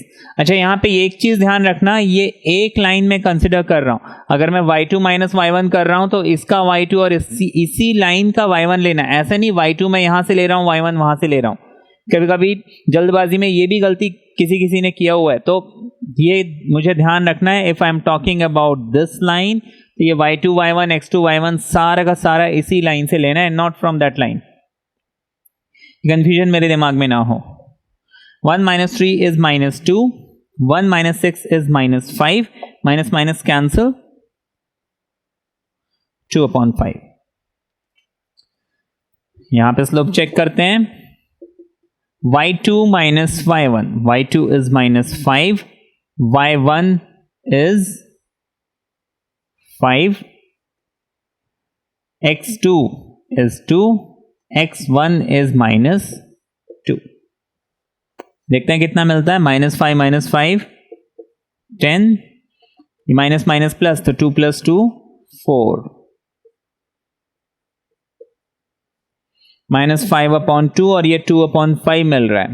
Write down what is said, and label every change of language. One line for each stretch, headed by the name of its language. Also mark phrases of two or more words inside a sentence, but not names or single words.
Hindi: अच्छा, यहाँ पे एक चीज ध्यान रखना, ये एक लाइन में कंसिडर कर रहा हूं. अगर मैं y2 माइनस y1 कर रहा हूं तो इसका y2 और इसी लाइन का y1 लेना. ऐसा नहीं y2 मैं यहां से ले रहा हूं, y1 वहां से ले रहा हूं. कभी कभी जल्दबाजी में ये भी गलती किसी ने किया हुआ है, तो ये मुझे ध्यान रखना है.
English: If I am talking about this line,
Hindi: तो ये y2 y1 x2 y1 सारा का सारा इसी लाइन से लेना है,
English: not from that line.
Hindi: कंफ्यूजन मेरे दिमाग में ना हो.
English: 1 minus 3 is -2, 1 minus 6 is -5, minus minus cancel, 2/5.
Hindi: यहां पे
English: slope check
Hindi: करते हैं.
English: y2 minus y1, y2 is -5, y1 is 5, x2 is 2, x1 is -2.
Hindi: देखते हैं कितना मिलता है. -5 10,
English: minus minus plus,
Hindi: तो 2 + 2 4, -5/2 और ये 2/5 मिल रहा है.